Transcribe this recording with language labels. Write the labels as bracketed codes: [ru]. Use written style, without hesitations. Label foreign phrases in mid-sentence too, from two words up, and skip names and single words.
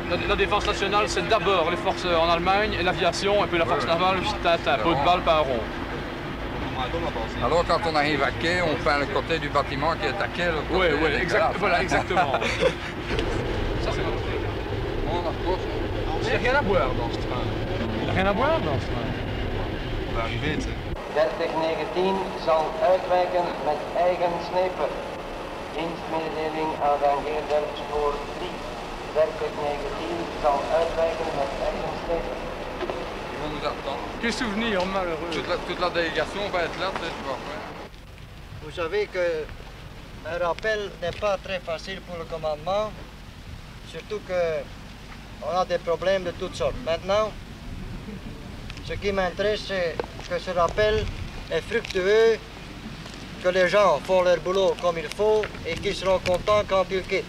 [fr] La défense nationale, c'est d'abord les forces en Allemagne et l'aviation, et puis la force navale, c'est un pot de balle, pas un rond. Alors quand on arrive à quai, on peint le côté du bâtiment qui est à quai. Oui, voilà, exactement. Ça c'est il n'y a rien à boire dans ce train. Il n'y a rien à boire dans ce train. On va arriver, tu sais. [nl] Dertig 19 zal uitwijken met eigen sniper. Dienstmededeling aanrangeerder spoor 3. Dertig 19 zal uitwijken met eigen sniper. [fr] Ils vont nous attendre. Quel souvenir malheureux. Toute la délégation va être là, tu vas faire. Vous savez qu'un rappel n'est pas très facile pour le commandement, surtout qu'on a des problèmes de toutes sortes. Maintenant, ce qui m'intéresse, c'est que ce rappel est fructueux, que les gens font leur boulot comme il faut et qu'ils seront contents quand ils quittent.